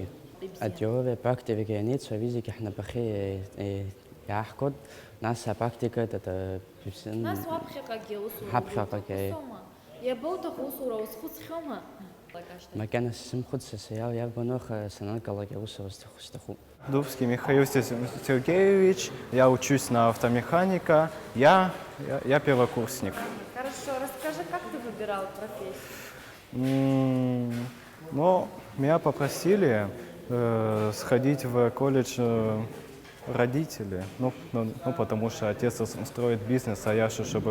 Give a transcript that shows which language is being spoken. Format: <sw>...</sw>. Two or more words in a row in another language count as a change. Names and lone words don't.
<ab>Атеориа практикагьы ианицу ари зегьы ҳнапахьы иааҳгоит, нас апрактикат Нас уаԥхьаҟагьы усура ҳаԥхьаҟагьы. Иабоуҭаху усура узхәыцхьоума? Макьана сзымхәыцша иарбану саналгалак аусура сҭахуп.</ab> <ru>Дубский Михаил Сергеевич, я учусь на автомеханика, я первокурсник. Хорошо, расскажи, как ты выбирал профессию? Ну, меня попросили сходить в колледж родители, потому что отец строит бизнес, а я, чтобы</ru>